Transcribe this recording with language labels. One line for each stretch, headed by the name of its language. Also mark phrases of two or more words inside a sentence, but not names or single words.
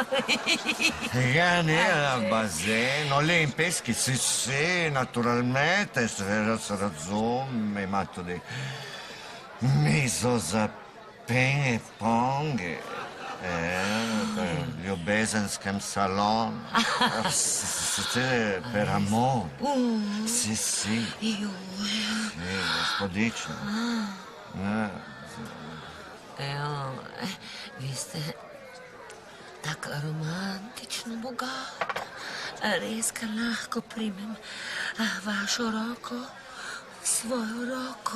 Slovenian: Ja, ne, bazen, olimpijski,
Italian: si, naturalmente,
Slovenian: seveda se razume, ima tudi mizo za Ping-pongi. V ljubezenskem salonu.
Italian: Per amore. Sì, sì. Sì,
Slovenian: gospodično. Evo, vi ste tako romantično bogata. Res, ker lahko primem vašo roko, svojo roko.